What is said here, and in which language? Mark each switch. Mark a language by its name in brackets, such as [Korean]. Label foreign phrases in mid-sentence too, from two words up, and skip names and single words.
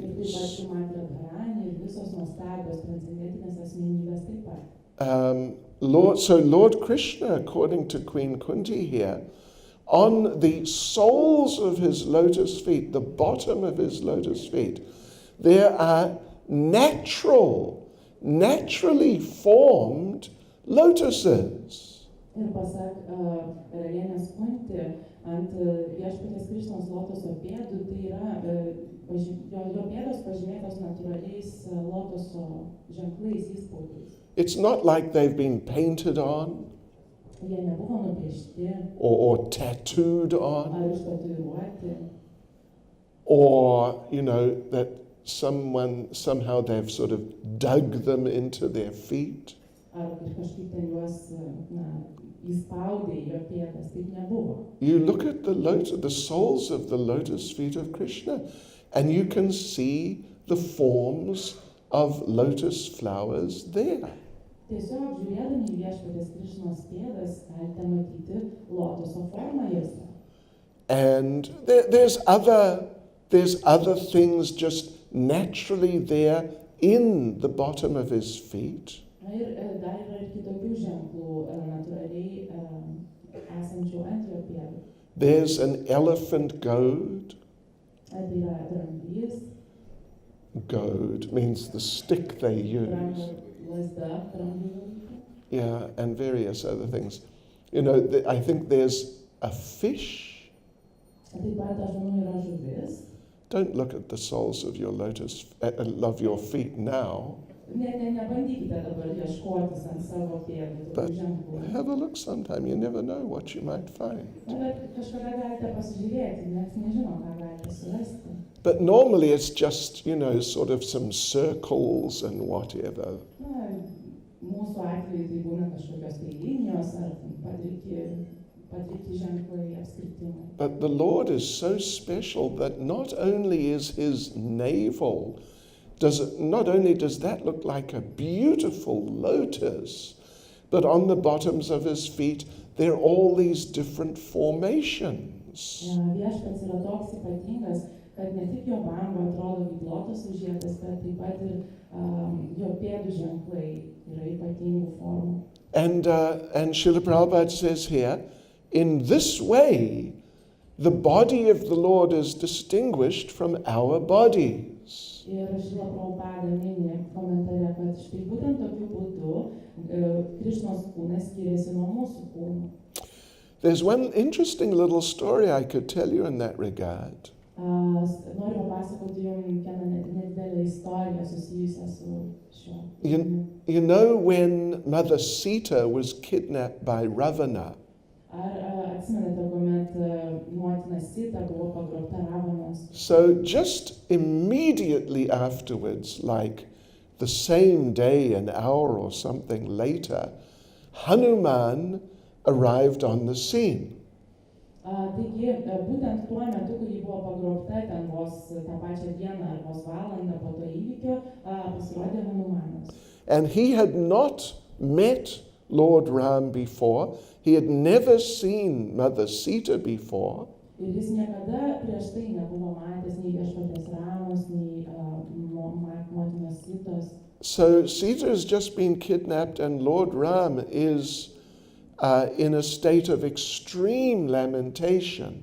[Lithuanian] Srimati Radharani ir visos nuostabios transcendentinės asmenybės taip pat. [English] Lord Krishna, according to Queen Kunti here, on the soles of his lotus feet, the bottom of his lotus feet, there are naturally formed lotuses. [Lithuanian] Ir pasak karalienės Kunti, ant viešpaties Krišnos lotoso pėdų, tai yra jo pėdos pažymėtos natūraliais lotoso ženklais, įspaudais. [English] It's not like they've been painted on [Lithuanian] Jie nebuvo nupiešti [English] or tattooed on, [Lithuanian] ar ištatuiruoti, [English] or, that somehow they've sort of dug them into their feet. [Lithuanian] ar kažkaip ten juos įspaudė į jo pėdas. Taip nebuvo. [English] You look at the soles of the lotus feet of Krishna, and you can see the forms of lotus flowers there. [Lithuanian] Tiesiog žiūrėdami į viešpaties Krišnos pėdas, galite matyti lotoso formą jose. [English] And there's other things just naturally there in the bottom of his feet. [Lithuanian] Na ir dar yra ir kitokių ženklų natūraliai esančių ant jo pėdų. [English] There's an elephant goad. [Lithuanian] Tai yra dramblys, [English] Goad means the stick they use. [Lithuanian] lazda, dramblys. [English] Yeah, and various other things. I think there's a fish. [Lithuanian] Taip pat aš manau yra žuvis. [English] Don't look at the soles of your of your feet now. [Lithuanian] Nebandykite dabar ieškotis ant savo pėdų tokių ženklų. [English] Have a look sometime. You never know what you might find. [Lithuanian] Bet kažkada galite pasižiūrėti, nes nežino, ką galite surasti. [English] But normally it's just, sort of some circles and whatever. [Lithuanian] Na, mūsų atveju tai būna kažkokios tai linijos ar padriki ženklai, apskritimai. [English] But the Lord is so special that not only is his navel, not only does that look like a beautiful lotus, but on the bottoms of his feet there are all these different formations. [Lithuanian] Viešpats yra toks ypatingas, kad ne tik jo bamba atrodo kaip lotosų žiedas, bet taip pat ir jo pėdų ženklai yra ypatingų formų. [English] And Srila Prabhupada says here, in this way, the body of the Lord is distinguished from our bodies. [Lithuanian] Ir Srila Prabhupada mini komentare, kad štai būtent tokiu būdu Krišnos kūnas skiriasi nuo mūsų kūnų. [English] There's one interesting little story I could tell you in that regard. [Lithuanian] Noriu papasakoti jums vieną nedidelę istoriją susijusią su šiuo. [English] You know when Mother Sita was kidnapped by Ravana? [Lithuanian] Ar atsimenate, kuomet motina Sita buvo pagrobta Ravanos? [English] So just immediately afterwards, like the same day, an hour or something later, Hanuman arrived on the scene. [Lithuanian] Taigi, būtent tuo metu, kai ji buvo pagrobta, ten vos tą pačią dieną ar vos valandą po to įvykio, pasirodė Hanumanas. [English] And he had not met Lord Ram before. He had never seen Mother Sita before. [Lithuanian] Ir jis niekada prieš tai nebuvo matęs nei viešpaties Ramos, nei motinos Sitos. [English] So Sita has just been kidnapped and Lord Ram is in a state of extreme lamentation.